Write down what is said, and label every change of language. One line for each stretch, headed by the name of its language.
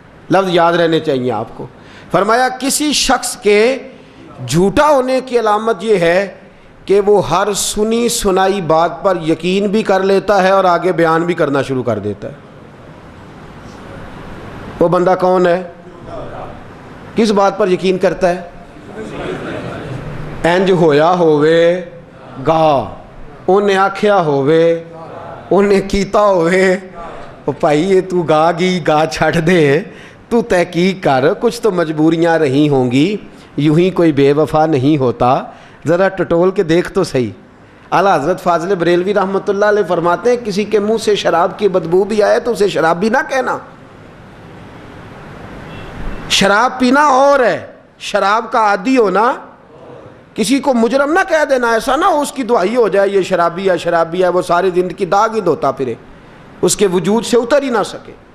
Urdu: لفظ یاد رہنے چاہیے آپ کو. فرمایا کسی شخص کے جھوٹا ہونے کی علامت یہ ہے کہ وہ ہر سنی سنائی بات پر یقین بھی کر لیتا ہے اور آگے بیان بھی کرنا شروع کر دیتا ہے. وہ بندہ کون ہے؟ کس بات پر یقین کرتا ہے؟
Punjabi: انج ہویا ہووے گا، انہیں آکھیا ہووے، انہیں کیتا ہووے. او بھائی یہ تو گا گی گا چھڑ دے، تو تحقیق کر.
Urdu: کچھ تو مجبوریاں رہی ہوں گی، یوں ہی کوئی بے وفا نہیں ہوتا. ذرا ٹٹول کے دیکھ تو صحیح. اعلیٰ حضرت فاضل بریلوی رحمۃ اللہ علیہ فرماتے ہیں کسی کے منہ سے شراب کی بدبو بھی آئے تو اسے شراب بھی نہ کہنا. شراب پینا اور ہے، شراب کا عادی ہونا. کسی کو مجرم نہ کہہ دینا، ایسا نہ ہو اس کی دعائی ہو جائے یہ شرابی ہے شرابی ہے، وہ ساری زندگی داغ ہی دھوتا پھرے، اس کے وجود سے اتر ہی نہ سکے.